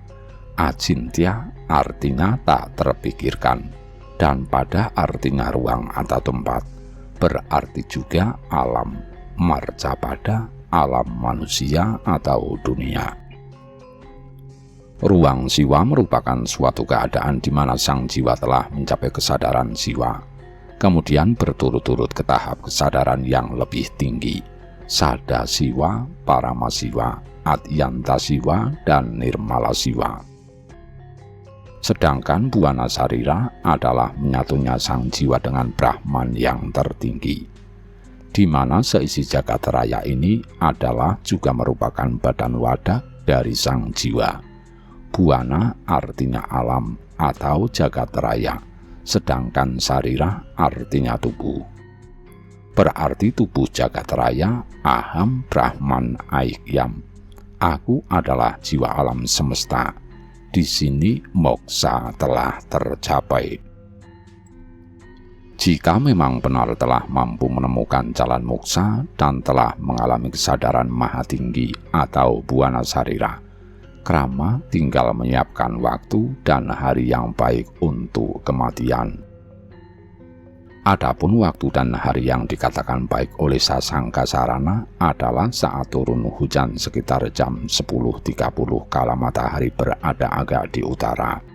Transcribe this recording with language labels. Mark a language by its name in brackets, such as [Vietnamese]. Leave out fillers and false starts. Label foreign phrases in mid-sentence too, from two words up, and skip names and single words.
[Indonesian] Acintya artinya tak terpikirkan, dan pada artinya ruang atau tempat, berarti juga alam, marca pada alam manusia atau dunia. Ruang siwa merupakan suatu keadaan di mana sang jiwa telah mencapai kesadaran siwa, kemudian berturut-turut ke tahap kesadaran yang lebih tinggi, sada siwa, parama siwa, atyanta siwa, dan nirmala siwa. Sedangkan buana sarira adalah menyatunya sang jiwa dengan Brahman yang tertinggi, di mana seisi jagat raya ini adalah juga merupakan badan wadah dari sang jiwa. Buana artinya alam atau jagat raya, sedangkan sarira artinya tubuh. Berarti tubuh jagat raya, [Sanskrit] aham Brahman aikyam. [Indonesian] Aku adalah jiwa alam semesta. Di sini moksa telah tercapai. Jika memang benar telah mampu menemukan jalan moksa dan telah mengalami kesadaran maha tinggi atau buana sarira, krama tinggal menyiapkan waktu dan hari yang baik untuk kematian. Adapun waktu dan hari yang dikatakan baik oleh Sasangka Sarana adalah saat turun hujan sekitar jam 10.30 kala matahari berada agak di utara.